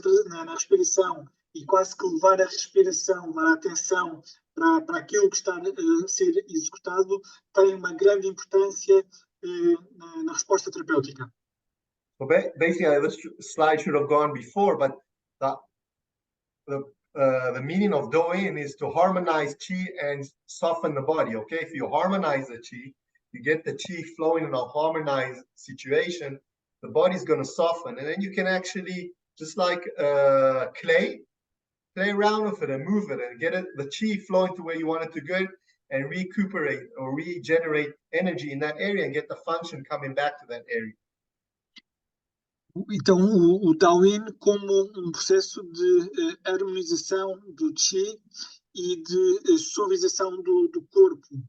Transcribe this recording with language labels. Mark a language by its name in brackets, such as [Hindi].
[Portuguese] na respiração e quase que levar a respiração, levar a atenção para aquilo que está a ser executado, tem uma grande importância na resposta terapêutica. [English] So basically, this slide should have gone before, but the meaning of Do-In is to harmonize chi and soften the body, okay? If you harmonize the chi, you get the chi flowing in a harmonized situation, the body's going to soften. And then you can actually, just like clay, play around with it and move it and get the chi flowing to where you want it to go. and recuperate or regenerate energy in that area and get the function coming back to that area. [Portuguese] Então, o Taoyin como um processo de harmonização do Qi e de suavização do corpo.